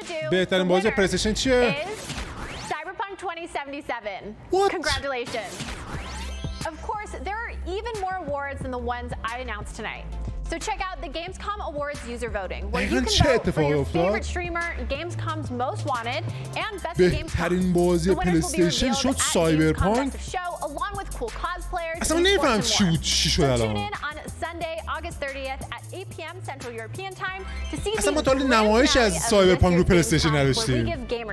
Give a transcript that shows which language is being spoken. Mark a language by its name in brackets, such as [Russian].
[Persian] بهترین بازی پلی استیشن چیه؟ [English] Cyberpunk 2077. What? Congratulations. Of course, there are even more awards than the ones I announced tonight. So check out the Gamescom Awards user voting, where you can vote for your favorite streamer, Gamescom's most wanted, and best game. [Persian] بهترین بازی پلی استیشن شد سایبرپانک. [English] Along with cool cosplayers. [Persian] اصلا نمیفهم چی شد الان. [English] Tune in on Sunday, August 30th at 8 p.m. Central European Time to see [Persian] اصلا ما تا نمایش از سایبرپانک رو پلی استیشن نداشتیم.